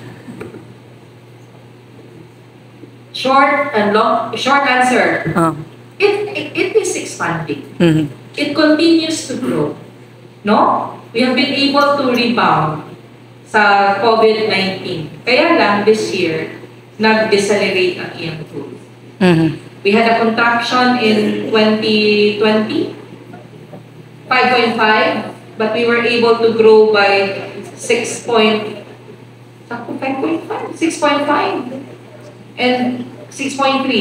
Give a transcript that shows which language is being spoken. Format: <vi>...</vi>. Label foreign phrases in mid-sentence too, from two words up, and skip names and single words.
<en>Short answer. Oh. It is expanding. Mhm. It continues to grow. No? We have been able to rebound sa COVID-19.</en> <tl>Kaya lang</tl> <en>this year,</en> <ceb>nag-decelerate ang iyang growth. Mhm.</ceb> <en>We had a contraction in 2020, 5.5, but we were able to grow by 6.5 and 6.3.</en>